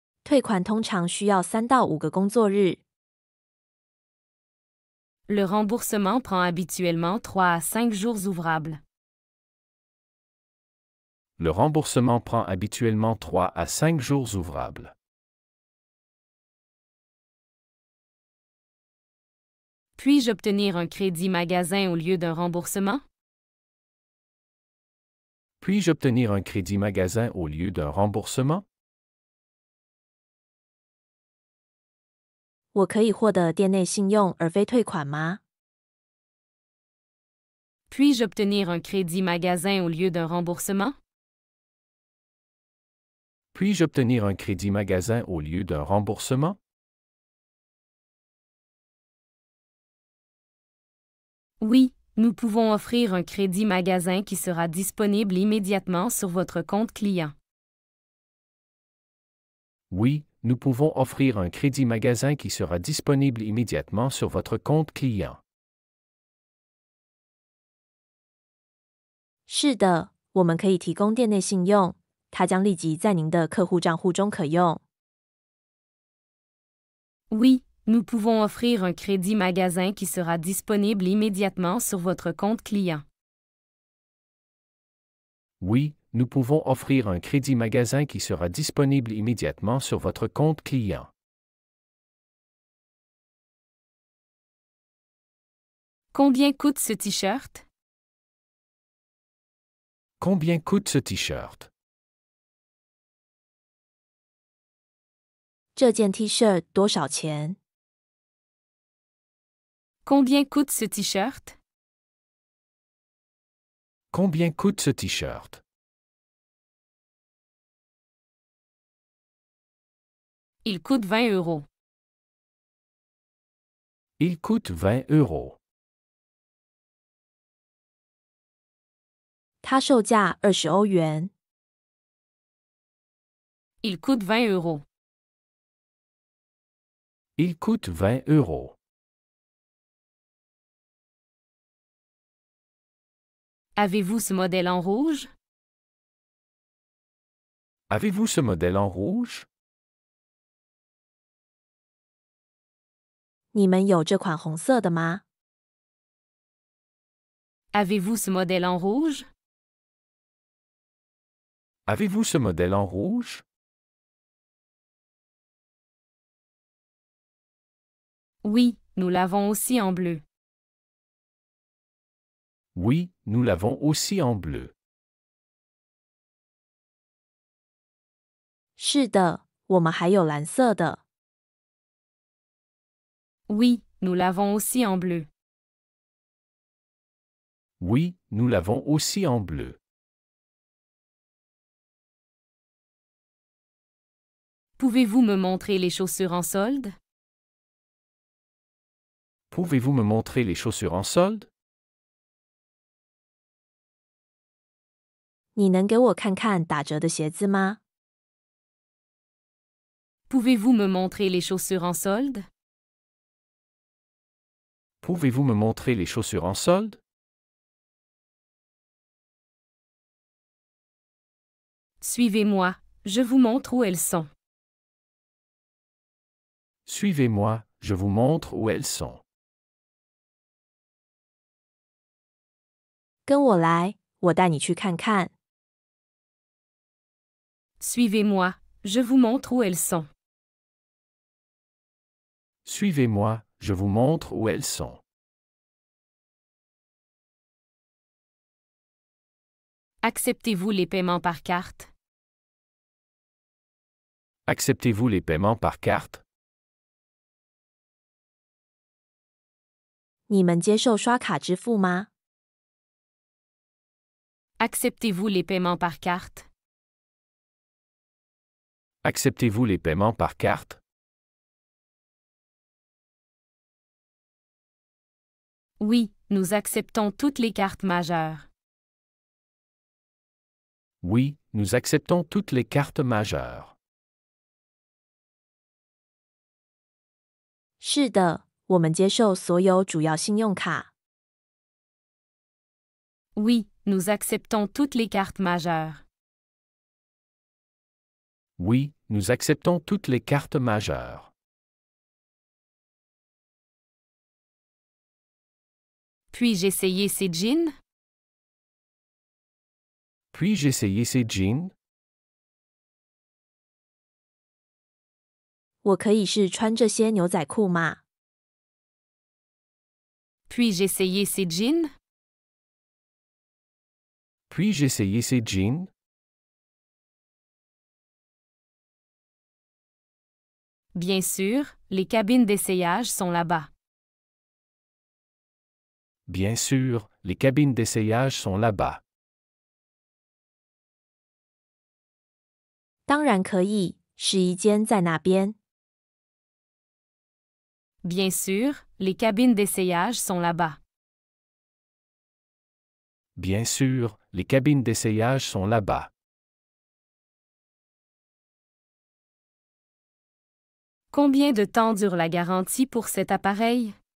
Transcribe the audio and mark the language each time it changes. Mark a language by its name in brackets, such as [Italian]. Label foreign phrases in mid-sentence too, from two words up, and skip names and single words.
[Chinese] 退款通常需要3到5个工作日。 [French] Le remboursement prend habituellement 3 à 5 jours ouvrables. Le remboursement prend habituellement 3 à 5 jours ouvrables. Puis-je obtenir un crédit magasin au lieu d'un remboursement? Puis-je obtenir un crédit magasin au lieu d'un remboursement? [Chinese] 我可以获得店内信用而非退款吗？ [French] Puis-je obtenir un crédit magasin au lieu d'un remboursement? Puis-je obtenir un crédit magasin au lieu d'un remboursement? Oui, nous pouvons offrir un crédit magasin qui sera disponible immédiatement sur votre compte client. Oui, nous pouvons offrir un crédit magasin qui sera disponible immédiatement sur votre compte client. [Chinese] 是的，我们可以提供店内信用，它将立即在您的客户账户中可用。 [French] Oui, nous pouvons offrir un crédit magasin qui sera disponible immédiatement sur votre compte client. Oui, nous pouvons offrir un crédit magasin qui sera disponible immédiatement sur votre compte client. Combien coûte ce t-shirt? Combien coûte ce t-shirt? [Chinese] 这件 T 恤多少钱？ [French] Combien coûte ce t-shirt? Combien coûte ce t-shirt? Il coûte 20 euros. Il coûte 20 euros. [Chinese] 它售价20欧元。 [French] Il coûte 20 euros. Il coûte 20 euros. Avez-vous ce modèle en rouge? Avez-vous ce modèle en rouge? [Chinese] 你们有这款红色的吗？ [French] Avez-vous ce modèle en rouge? Avez-vous ce modèle en rouge? Oui, nous l'avons aussi en bleu. Oui, nous l'avons aussi en bleu. [Chinese] 是的，我们还有蓝色的。 [French] Oui, nous l'avons aussi en bleu. Oui, nous l'avons aussi en bleu. Pouvez-vous me montrer les chaussures en solde? Pouvez-vous me montrer les chaussures en solde? [Chinese] 你能给我看看打折的鞋子吗？ [French] Pouvez-vous me montrer les chaussures en solde? Pouvez-vous me montrer les chaussures en solde? Suivez-moi, je vous montre où elles sont. Suivez-moi, je vous montre où elles sont. [Chinese] 跟我来，我带你去看看。 [French] Suivez-moi, je vous montre où elles sont. Suivez-moi, je vous montre où elles sont. Acceptez-vous les paiements par carte? Acceptez-vous les paiements par carte? [Chinese] 你们接受刷卡支付吗？ [French] Acceptez-vous les paiements par carte? Acceptez-vous les paiements par carte? Oui, nous acceptons toutes les cartes majeures. Oui, nous acceptons toutes les cartes majeures. [Chinese] 是的，我们接受所有主要信用卡。 [French] Oui, nous acceptons toutes les cartes majeures. Oui, Nous acceptons toutes les cartes majeures. Puis-je essayer ces jeans? Puis-je essayer ces jeans? [Chinese] 我可以试穿这些牛仔裤吗？ [French] Puis-je essayer ces jeans? Puis-je essayer ces jeans? Bien sûr, les cabines d'essayage sont là-bas. Bien sûr, les cabines d'essayage sont là-bas. [Chinese] 当然可以，试衣间在那边。 [French] Bien sûr, les cabines d'essayage sont là-bas. Bien sûr, les cabines d'essayage sont là-bas. Combien de temps dure la garantie pour cet appareil?